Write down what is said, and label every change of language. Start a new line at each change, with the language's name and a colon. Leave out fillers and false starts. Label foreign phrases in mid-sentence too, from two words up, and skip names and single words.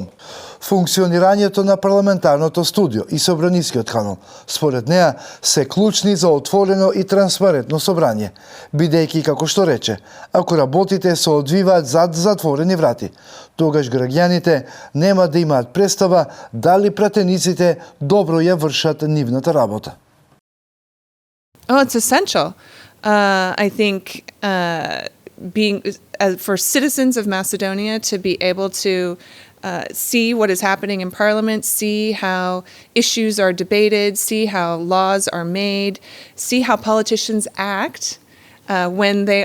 Macedonian: Функционирањето на парламентарното студио и Собранискиот канал, според неа, се клучни за отворено и транспарентно собрање, бидејќи, како што рече, ако работите се одвиваат зад затворени врати, тогаш граѓаните нема да имаат представа дали пратениците добро ја вршат нивната работа.
English: Oh, it's essential. I think being for citizens of Macedonia to be able to see what is happening in Parliament, see how issues are debated, see how laws are made, see how politicians act when they